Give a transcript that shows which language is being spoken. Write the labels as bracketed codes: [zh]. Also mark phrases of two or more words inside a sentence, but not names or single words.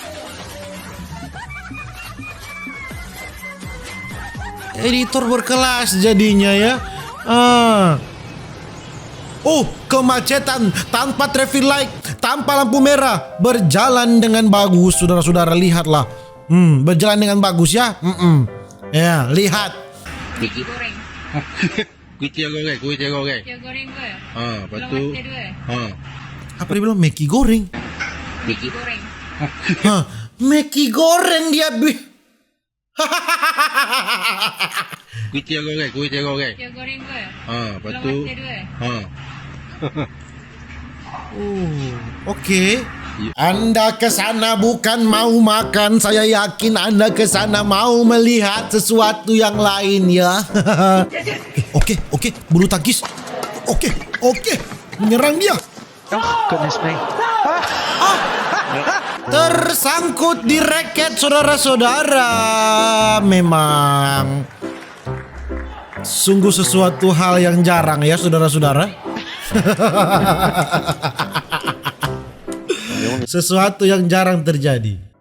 [id] Editor berkelas jadinya ya. Oh, kemacetan tanpa [en] traffic light, [id] tanpa lampu merah, berjalan dengan bagus, saudara-saudara, lihatlah. Berjalan dengan bagus ya. Ya, lihat. Meki goreng. [ms] Kuih goreng. Kuih goreng ke? Lepas tu. [id] Apa dia bilang? Meki goreng. Meki goreng. Meki goreng dia. [ms] Kuih goreng. Kuih goreng ke? Lepas tu. [id] Oke. Anda ke sana bukan mau makan, saya yakin Anda ke sana mau melihat sesuatu yang lain ya. Oke, bulu tangkis. Oke, menyerang dia. [en] Oh, goodness me. [id] Tersangkut di raket saudara-saudara. Memang sungguh sesuatu hal yang jarang ya saudara-saudara. Sesuatu yang jarang terjadi.